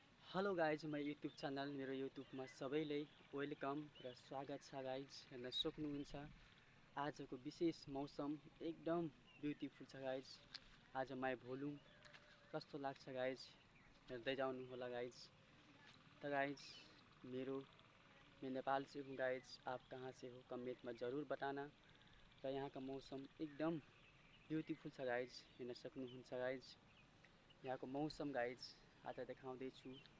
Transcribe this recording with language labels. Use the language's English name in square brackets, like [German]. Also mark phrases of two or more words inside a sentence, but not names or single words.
[English] Hello guys, [Nepali] मेरो [English] YouTube channel [Nepali] मेरो युट्युबमा सबैलाई वेलकम र स्वागत छ गाइज। हेर्न सक्नुहुन्छ आजको विशेष मौसम एकदम ब्युटिफुल छ गाइज। आज [English] my vlog [Nepali] कस्तो लाग्छ गाइज, हेर्दै जानु होला गाइज। [Hindi] त गाइज मैं नेपाल से हूँ गाइज, आप कहाँ से हो कमेंट में ज़रूर बताना। [Nepali] र यहाँ का मौसम एकदम ब्युटिफुल छ गाइज, हेर्न सक्नुहुन्छ गाइज। यहाँको मौसम गाइज आज देखाउँदैछु।